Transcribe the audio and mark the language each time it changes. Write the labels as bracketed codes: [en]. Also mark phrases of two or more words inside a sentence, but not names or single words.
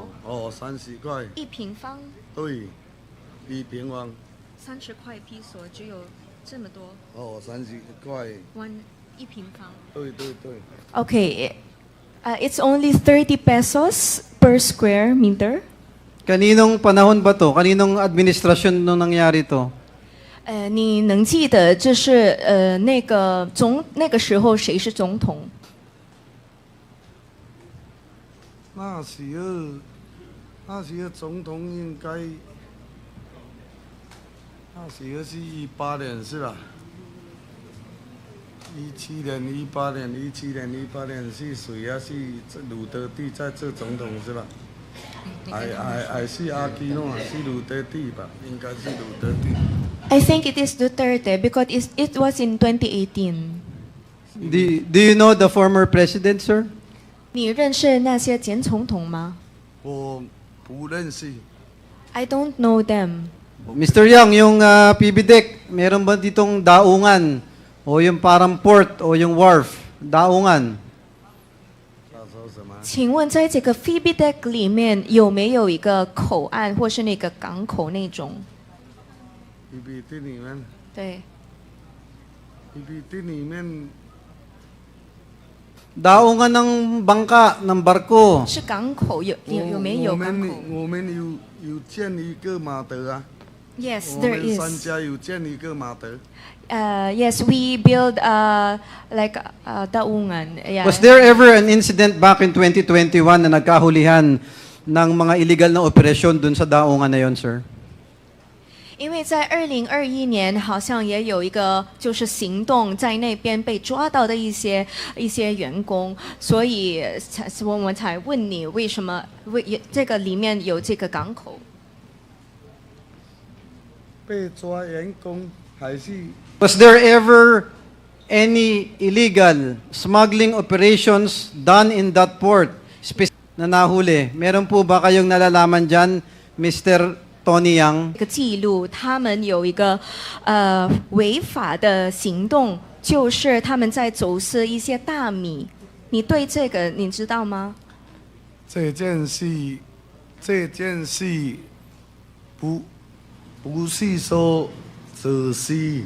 [zh] 30 块。 1平方。对，1平方。 30块 peso 只有这么多。 30块。 1平方。对。 [en] Okay, it's only 30 pesos per square meter. [tl] Kaninong panahon ba to? Kaninong administrasyon nung nangyari to? [zh] 你能记得这是那个时候谁是总统？那时候总统应该，那时候是18年是吧？17年、18年、17年、18年是谁啊？是鲁德蒂在做总统是吧？还是阿基诺，是鲁德蒂吧？应该是鲁德蒂。 [en] I think it is Duterte because it was in 2018. Do you know the former president, sir? [zh] 你认识那些前总统吗？我不认识。 [en] I don't know them. Mr. [tl] Yang, yung PB deck, meron ba ditong daungan? O yung parang port o yung wharf? Daungan? [zh] 请问在这个 Phoebe Deck 里面有没有一个口岸或是那个港口那种？ PPT 里面。对。 PPT 里面。 [tl] Daungan ng bangka, ng barko. [zh] 是港口有没有港口？我们有建一个码头啊。 [en] Yes, there is. [zh] 我们3家有建一个码头。 [en] Yes, we build like daungan. Yeah. Was there ever an incident back in 2021 [tl] na nagkahulihan ng mga illegal na operasyon dun sa daungan na yon, sir? [zh] 因为在2021年好像也有一个就是行动在那边被抓到的一些员工，所以我们才问你为什么这个里面有这个港口？被抓员工还是 [en] Was there ever any illegal smuggling operations done in that port [tl] na nahuli? Meron po ba kayong nalalaman dyan, Mr. Tony Yang? [zh] 一个记录，他们有一个违法的行动，就是他们在走私一些大米。你对这个你知道吗？这件事不是说仔细。